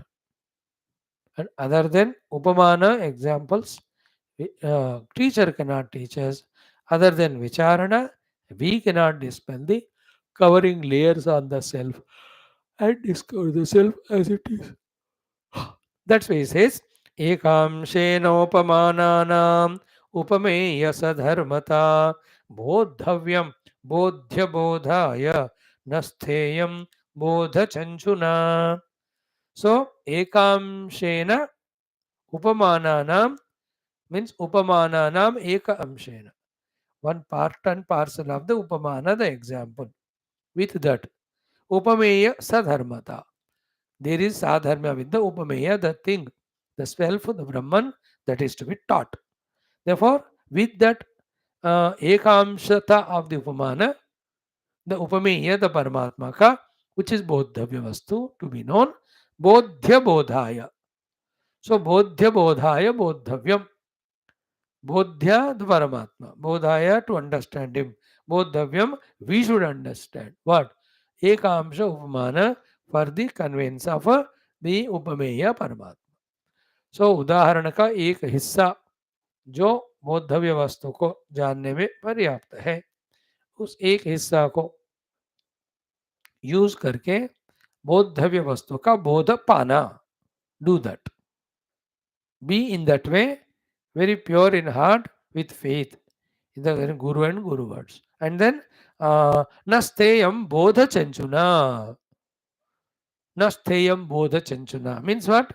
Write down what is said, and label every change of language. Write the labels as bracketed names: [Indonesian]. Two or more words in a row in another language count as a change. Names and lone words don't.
[English] And other than Upamana examples, teacher cannot teach us. Other than Vicharana, we cannot dispel the covering layers on the self and discover the self as it is. That's why he says, [Sanskrit] Ekamshenopamanaam upameya sadharmata bodhavyam bodhya bodhaya nastheyam bodha chanchuna. So, Ekamshena upamananam means upamananam eka amshena. [English] One part and parcel of the upamana, the example. With that, [Sanskrit] upameya sadharmata. [English] There is sadharma with the [Sanskrit] upameya, the [English] thing, the self, the Brahman that is to be taught. Therefore, with that ekamshata of the upamana, the upameya, the Paramatmaka, which is [Sanskrit] bodhavya vastu [English] to be known, [Sanskrit] bodhya bodhaya. So, bodhya bodhaya bodhavyam. Bodhya, [English] the Paramatma. Bodhaya, to understand him. Bodhavyam, we should understand. What? [Sanskrit] Ekamsha upamana [English] for the conveyance of the upameya Paramatma. So, [Hindi] उदाहरण का एक हिस्सा जो बोधव्य वस्तु को जानने में पर्याप्त है. उस एक हिस्सा को [English] यूज करके [Hindi] बोधव्य वस्तु का बोध पाना. [English] do that. Be in that way very pure in heart with faith in the Guru and Guru words. And then [Sanskrit] Nasteyam Bodha Chanchuna. Nasteyam Bodha Chanchuna [English] means what?